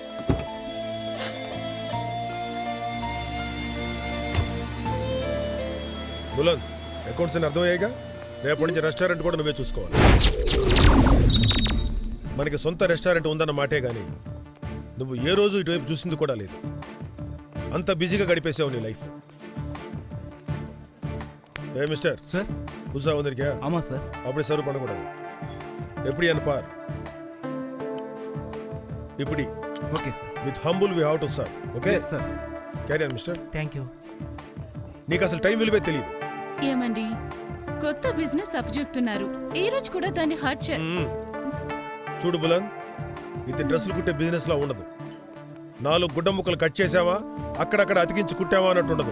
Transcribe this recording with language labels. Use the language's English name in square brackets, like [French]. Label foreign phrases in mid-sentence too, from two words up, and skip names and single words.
[Telugu] బులంద్, అకౌంట్స్ అని అర్థమయ్యాయిగా? రేపటి నుంచి రెస్టారెంట్ కూడా నువ్వే చూసుకోవాలి. మనకి సొంత రెస్టారెంట్ ఉందన్న మాటే గానీ నువ్వు ఏ రోజు ఇటువైపు చూసింది కూడా లేదు. అంత బిజీగా గడిపేసావు నీ లైఫ్. ఏ మిస్టర్ సార్, [Tamil] புதுசா வந்திருக்கியா? ஆமா சார். அப்படி சர்வ் பண்ணக்கூடாது. எப்படி பார். இப்படி. [English] okay sir. with humble we have to serve. okay sir. carry on mister. thank you. [Telugu] నీకు అసలు టైం విలువే తెలియదు. ఏమండి, కొత్త బిజినెస్ అప్పచెప్తున్నారు, ఈ రోజు కూడా దాన్ని హర్ట్ చే. చూడు బులన్, ఇది డ్రెస్సులు కుట్టే బిజినెస్ లా ఉండదు. 4 గుడ్డ ముక్కలు కట్ చేసావా, అక్కడక్కడ అతికించి కుట్టావా అన్నట్టు ఉండదు.